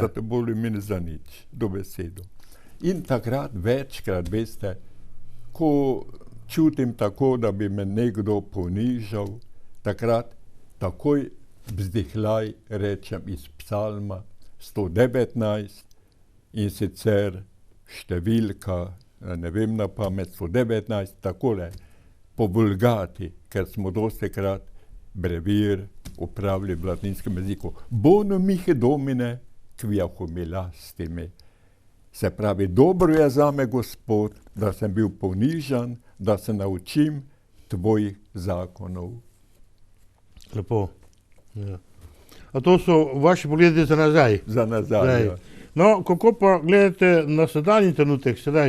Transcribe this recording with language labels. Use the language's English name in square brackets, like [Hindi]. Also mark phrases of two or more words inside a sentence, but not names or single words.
[Slovenian] Zato bolj imeni za nič, dobesedno. In takrat večkrat, veste, ko čutim tako, da bi me nekdo ponižal, takrat takoj vzdihljaj rečem iz psalma 119 in sicer številka, ne vem na pamet, 119, takole, po Vulgati, ker smo dostikrat brevir upravili v latinskem jeziku. [Latin] Bono mihi domine, quia humilasti me. [Slovenian] Se pravi, dobro je zame, Gospod, da sem bil ponižan, da se naučim tvojih zakonov. Lepo. Ja. A to so vaši pogledi za nazaj? Za nazaj, ja. No, kako pa gledate na sedanji trenutek, sedaj,